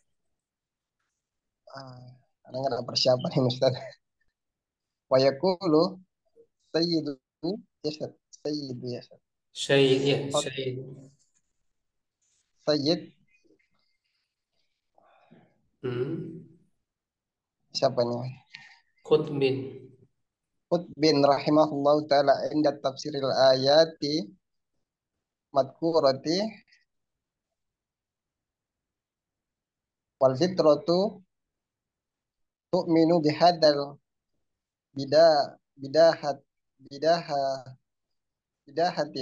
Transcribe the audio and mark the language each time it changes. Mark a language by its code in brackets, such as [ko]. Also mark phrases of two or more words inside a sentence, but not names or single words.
[id] Ah, Ana nggak ada persiapan ini Ustaz. [ar] ويقول سيد يا أستاذ. سيد يا أستاذ. Said ya, Oh, Said Sayyid hmm. [id] siapa nih? [ar] Kutbin. قطب رحمه الله تعالى عند تفسير الآية المذكورة والفطرة تؤمن بهذا البد بدهات بداه بداهة